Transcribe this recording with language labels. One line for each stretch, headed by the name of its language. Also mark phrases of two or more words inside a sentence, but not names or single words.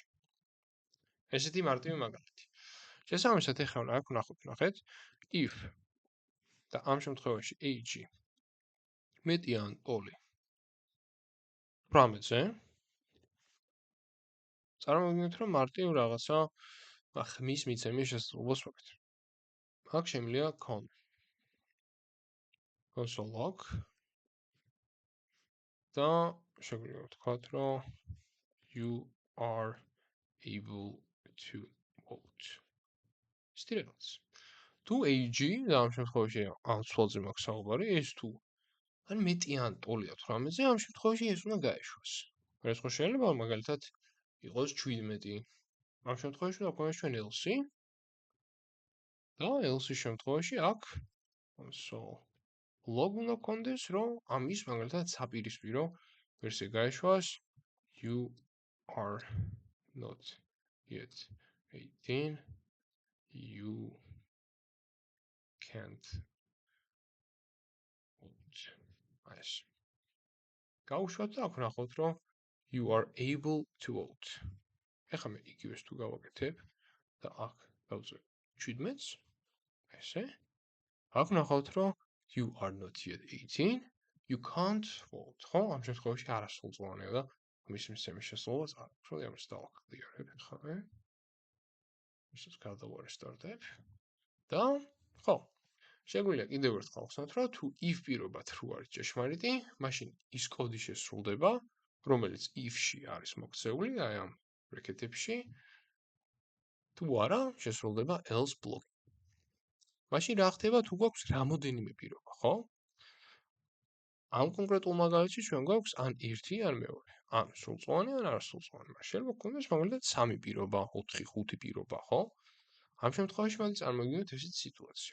Georgian: ესეთი მარტივი მაგალითი. შესაბამისად, ახლა აქ ნახეთ, if და ამ შემთხვევაში age მეტი ან ტოლი 18-ზე წარმოვიდგინეთ, რომ მარტივ რაღაცა ხმის მიცემის შესაძლებლობას ვაკეთებ. აქ შემიძლია
English: console log
Georgian: და შეგვიძლია ვთქვათ, რომ
English: you are able to vote.
Georgian: სტილებს. თუ age და ამ შემთხვევაში ამ ცვლადზე მაქვს საუბარი, ეს თუ ან მეტი ან ტოლია 18-ზე, ამ შემთხვევაში ეს უნდა გაეშვას. ეს ხო შეიძლება მაგალითად იყოს 17. ამ შემთხვევაში უნდა გვქონდეს ჩვენ else და else-ის შემთხვევაში აქ
English: console log
Georgian: უნდა გქონდეს, რომ ამის მაგალითად საპირისპირო ვერსია გაეშვას
English: you are not yet 18 you can't vote.
Georgian: ეს გავუშვათ და აქ ნახოთ, რომ
English: you are able to vote.
Georgian: ეხლა მე იგივეს თუ გავაკეთებ და აქ დავწერე 17-ს, ესე. აქ ნახავთ, რომ
English: you are not yet 18 you can't vote.
Georgian: ხო, ამ შემთხვევაში არასრულწლოვანია და მის მისცემის შესაძლებლობას არ აქვს. რომ ამას დავაკლიერებ ხარ. ისიც გადავარესტარტებ და ხო. შეგვიძლია კიდევ ერთხელ ვხსნათ, რომ თუ if პირობა true არის ჭეშმარიტი, მაშინ ის კოდი შესრულდება, რომელიც if-ში არის მოქცეული, აი ამ ბრეკეტებში. თუ არა, შესრულდება
English: else block.
Georgian: მაშინ რა ხდება, თუ გვაქვს რამოდენიმე პირობა, ხო? ამ კონკრეტულ მაგალითში ჩვენ გვაქვს ან 1, ან მეორე. ან სრულწლოვანი, ან არასრულწლოვანი. შეიძლება გქონდეს მაგალითად 3 პირობა, 4, 5 პირობა, ხო? ამ შემთხვევაში მოდი წარმოვიდგინოთ ესეთ სიტუაცია.